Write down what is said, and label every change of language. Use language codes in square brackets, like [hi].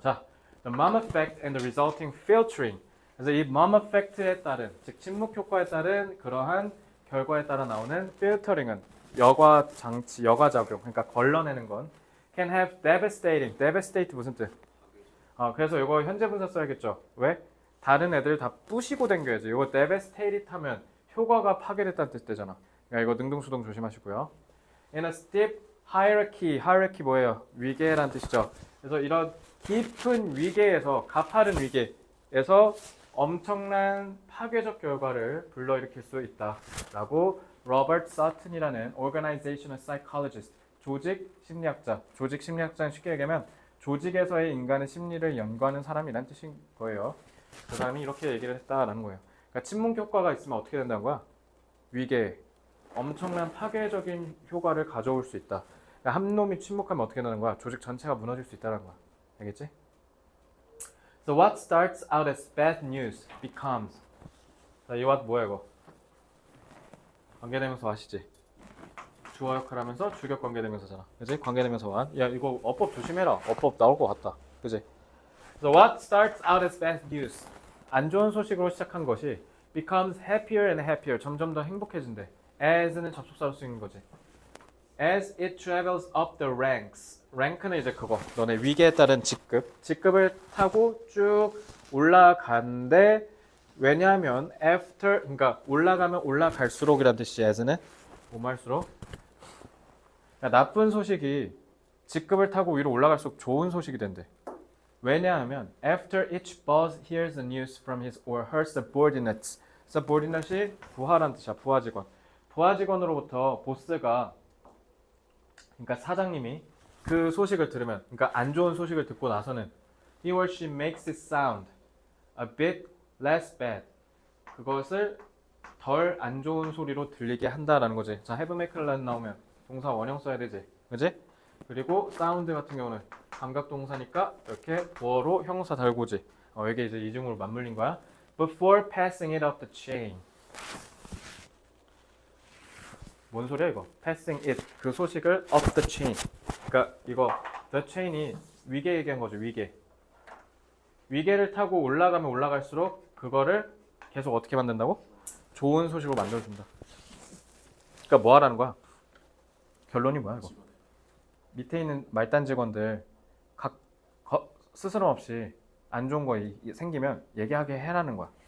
[en] 자, the mom effect and the resulting filtering. [ko] 그래서 이 mom effect에 따른, 즉 침묵 효과에 따른 그러한 결과에 따라 나오는 filtering은 여과 장치, 여과 작용, 그러니까 걸러내는 건 [en] can have devastate [ko] 무슨 뜻? 그래서 이거 현재 분사 써야겠죠. 왜? 다른 애들 다 부시고 댕겨야지. 이거 devastated 하면 효과가 파괴됐다는 뜻 되잖아. 그러니까 이거 능동수동 조심하시고요. [en] In a steep hierarchy 뭐예요? [ko] 위계라는 뜻이죠. 그래서 이런 깊은 위계에서, 가파른 위계에서 엄청난 파괴적 결과를 불러일으킬 수 있다라고 로버트 서튼이라는 organizational psychologist, 조직 심리학자는 쉽게 얘기하면 조직에서의 인간의 심리를 연구하는 사람이란 뜻인 거예요. 그 사람이 이렇게 얘기를 했다라는 거예요. 그러니까 침묵 효과가 있으면 어떻게 된다는 거야? 위계, 엄청난 파괴적인 효과를 가져올 수 있다. 그러니까 한 놈이 침묵하면 어떻게 되는 거야? 조직 전체가 무너질 수 있다는 거야. 알겠지? [en] So what starts out as bad news becomes. [ko] 자, 이 what 뭐야 이거? 관계대명사 아시지? 주어 역할 하면서 주격 관계대명사잖아. 그지? 관계대명사 what. 야, 이거 어법 조심해라. 어법 나올 것 같다. 그지? [en] So what starts out as bad news. [ko] 안 좋은 소식으로 시작한 것이 [en] becomes happier and happier. [ko] 점점 더 행복해진대. as는 접속사로 쓰이는 거지. [en] As it travels up the ranks. [ko] 랭크는 이제 그거. 너네 위계에 따른 직급을 타고 쭉 올라간대. 왜냐하면 after, 그러니까 올라가면 올라갈수록이란 뜻이지. as는 뭐말수록. 그러니까 나쁜 소식이 직급을 타고 위로 올라갈수록 좋은 소식이 된대. [en] 왜냐하면 after each boss hears the news from his or her subordinates. [ko] subordinate이 부하란 뜻이야. 부하 직원. 부하 직원으로부터 보스가, 그러니까 사장님이 그 소식을 들으면, 그러니까 안 좋은 소식을 듣고 나서는 [en] he or she makes it sound a bit less bad. [ko] 그것을 덜 안 좋은 소리로 들리게 한다라는 거지. 자, have make 나오면 동사 원형 써야 되지. 그지? 그리고 sound 같은 경우는 감각 동사니까 이렇게 보어로 형사 달고지. 이게 이제 이중으로 맞물린 거야. [en] Before passing it up the chain. [ko] 뭔 소리야 이거? [en] Passing it, [ko] 그 소식을 [en] up the chain. [ko] 그러니까 이거 the chain이 위계 얘기한 거죠. 위계를 타고 올라가면 올라갈수록 그거를 계속 어떻게 만든다고? 좋은 소식으로 만들어준다. 그러니까 뭐 하라는 거야? 결론이 뭐야 이거? 밑에 있는 말단 직원들 스스럼 없이 안 좋은 거 생기면 얘기하게 해라는 거야.